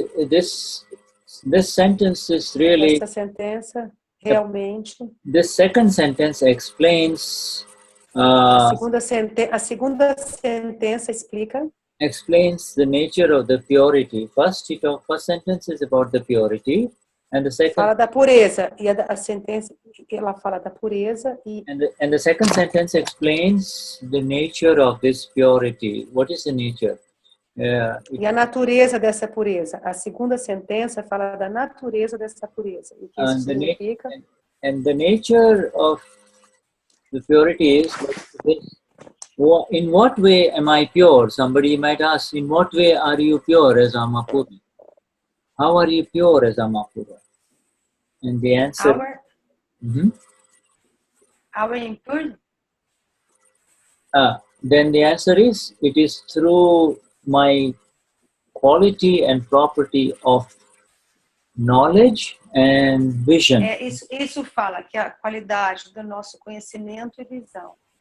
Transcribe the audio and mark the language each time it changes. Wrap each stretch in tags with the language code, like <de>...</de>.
<en>This sentence is really...</en> <pt>Essa sentença realmente...</pt> <en>This second sentence explains...</en> <pt>a segunda sentença explica...</pt> <en>Explains the nature of the purity. First sentence is about the purity, and the second...</en> <pt>Fala da pureza, e a sentença ela fala da pureza e...</pt> <en>And the second sentence explains the nature of this purity. What is the nature?</en> <pt>E a natureza dessa pureza. A segunda sentença fala da natureza dessa pureza. E o que isso significa?</pt> <en>And the nature of the purity is this. In what way am I pure? Somebody might ask, in what way are you pure as Alma Pura? How are you pure as Alma Pura? And the answer... Our impure? Then the answer is, it is through my quality and property of knowledge and vision.</en> <pt>Isso fala que a qualidade do nosso conhecimento e visão.</pt>